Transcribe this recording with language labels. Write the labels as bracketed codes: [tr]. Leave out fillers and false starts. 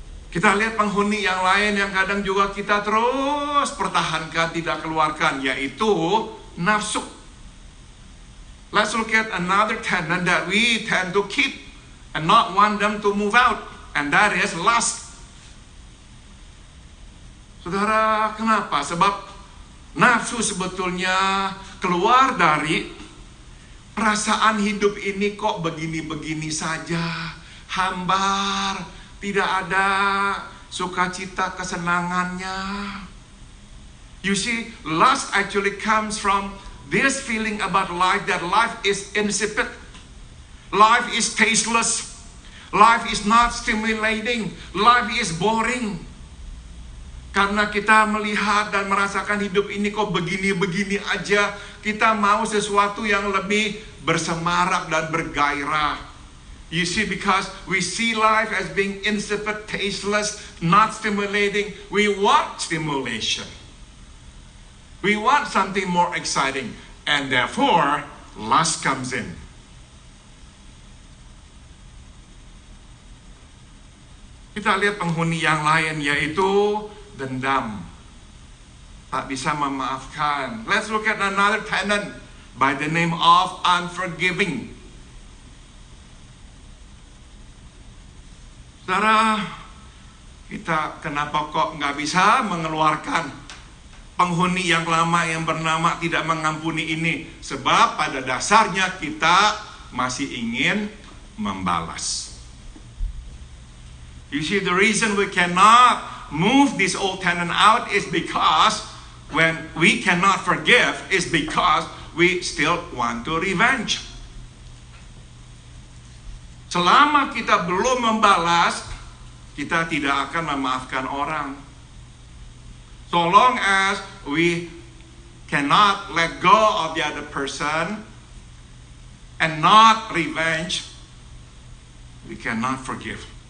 [id] Kita lihat penghuni yang lain yang kadang juga kita terus pertahankan, tidak keluarkan, yaitu nafsu. [en] Let's look at another tenant that we tend to keep and not want them to move out, and that is lust. [id] Saudara, kenapa? Sebab nafsu sebetulnya keluar dari perasaan hidup ini kok begini-begini saja, hambar, tidak ada sukacita kesenangannya. [en] You see, lust actually comes from this feeling about life, that life is insipid, life is tasteless, life is not stimulating, life is boring. [id] Karena kita melihat dan merasakan hidup ini kok begini-begini aja, kita mau sesuatu yang lebih bersemarak dan bergairah. [en] You see, because we see life as being insipid, tasteless, not stimulating, we want stimulation. We want something more exciting, and therefore, lust comes in. [id] Kita lihat penghuni yang lain, yaitu dendam. Tak bisa memaafkan. [en] Let's look at another tenant by the name of unforgiving. [id] Saudara, kita kenapa kok nggak bisa mengeluarkan penghuni yang lama yang bernama tidak mengampuni ini? Sebab pada dasarnya kita masih ingin membalas. [en] You see, the reason we cannot move this old tenant out is because when we cannot forgive is because we still want to revenge. [id] Selama kita belum membalas, kita tidak akan memaafkan orang. [en] So long as we cannot let go of the other person and not revenge, we cannot forgive.